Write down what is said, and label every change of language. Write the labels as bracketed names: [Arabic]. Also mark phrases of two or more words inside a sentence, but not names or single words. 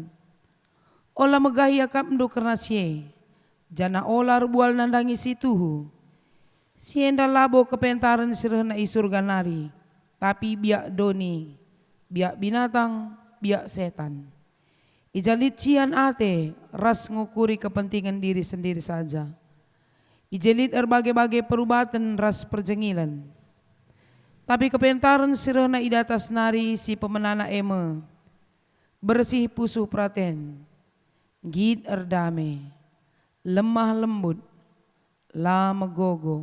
[Batak Karo] Ola megahi akap ndu kerna sie. Jana ola rubual nandangi si tuhu. Sienda labo kepentaran sirehna isurga nari. Tapi biak doni, biak binatang, biak setan. Ijalit cian ate ras ngukuri kepentingan diri sendiri saja. Ijalit berbagai-bagai perubatan ras perjengilan. Tapi kepentaran sirehna idatas nari si pemenana eme. Bersih pusuh praten. Gid erdame. Lemah lembut. La megogo.